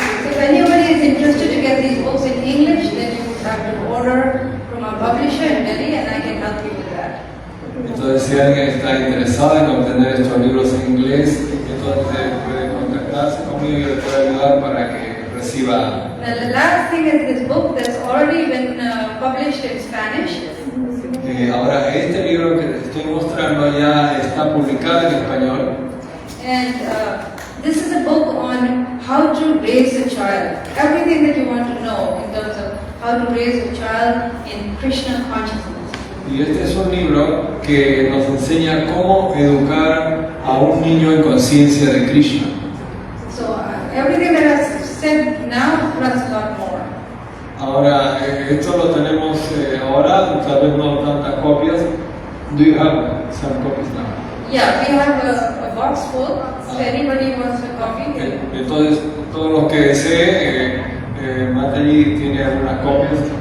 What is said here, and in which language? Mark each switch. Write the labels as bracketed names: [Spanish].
[English] If anybody is interested to get these books in English, then you would have to order from a publisher in Delhi, and I can help you with that. [Spanish] Entonces si alguien está interesado en obtener estos libros en inglés, entonces puede contactarse conmigo y yo le puedo ayudar para que reciba. [English] Now the last thing is this book that's already been published in Spanish. [Spanish] Ahora este libro que te estoy mostrando ya está publicado en español. [English] And this is a book on how to raise a child. Everything that you want to know in terms of how to raise a child in Krishna consciousness. [Spanish] Y este es un libro que nos enseña cómo educar a un niño en conciencia de Krishna. [English] So everything that I've said now plus a lot more. [Spanish] Ahora, esto lo tenemos ahora, tal vez no tantas copias. [English] Do you have some copies now? Yeah, we have a box full. So anybody wants a copy? [Spanish] Entonces, todos los que deseen, Mataji tiene algunas copias.